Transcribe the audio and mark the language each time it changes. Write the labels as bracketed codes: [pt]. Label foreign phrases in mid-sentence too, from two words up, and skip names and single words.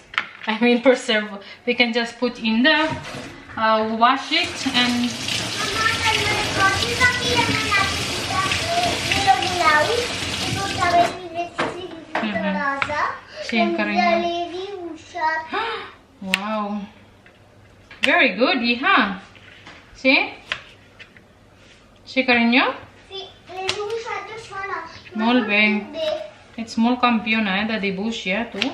[en] I mean preserve, we can just put in the wash it and wow, very good, yeah. See? See cariño? [ca] Molt bé. It's molt campiona de dibuix, ja, tu?